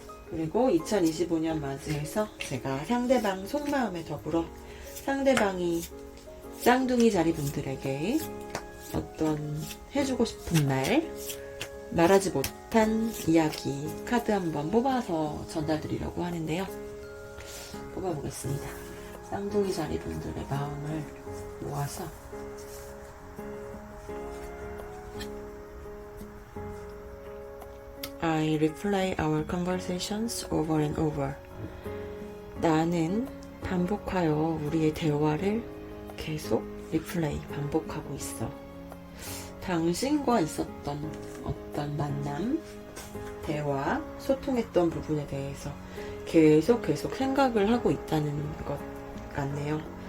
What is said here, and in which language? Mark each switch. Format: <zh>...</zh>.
<ko>그리고 2025년 맞이해서 제가 상대방 속마음에 더불어 상대방이 쌍둥이 자리 분들에게 어떤 해주고 싶은 말, 말하지 못한 이야기 카드 한번 뽑아서 전달드리려고 하는데요. 뽑아보겠습니다. 쌍둥이 자리 분들의 마음을 모아서</ko> <en>I replay our conversations over and over.</en> <ko>나는 반복하여 우리의 대화를 계속 리플레이, 반복하고 있어. 당신과 있었던 어떤 만남, 대화, 소통했던 부분에 대해서 계속 생각을 하고 있다는 것 같네요.</ko>